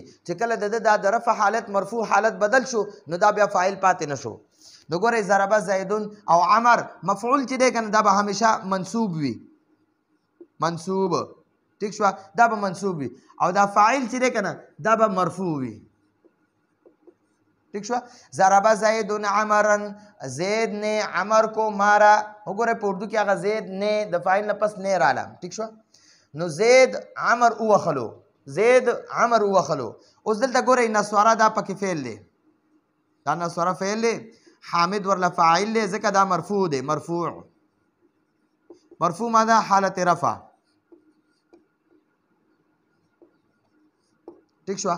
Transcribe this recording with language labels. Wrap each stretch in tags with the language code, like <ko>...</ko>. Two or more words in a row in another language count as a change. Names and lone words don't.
<ps>چې کله د رفع حالت مرفوع حالت بدل شو نو دا بیا فاعل پاتې نه شو. نو ګورئ</ps> <ar>ضربه زیدون</ar> <ps>او عمر مفعول چې دی که نه دا به همیشه منصوب وي، منصوب، ټیک شوه، دا به منصوب وي. او دا فاعل چې دی که نه دا به مرفوع وي، ٹھیک شوه.</ps> <ar>ضربه زیدون عمرن،</ar> <ur>زید نے عمر کو مارا.</ur> <ps>وګورئ په اردو کې هغه زید نه د فاعل نه پس نه راله، ټیک شوه. نو زید عمر ووخلو، زید عمر ووخلو. اوس دلته ګورئ نسواره دا پکې فعل دی، دا نسواره فعل دی، حامد ورله فاعل دی ځکه دا مرفوع دی. مرفوع ماده حالت رفع، ټیک شوه.</ps>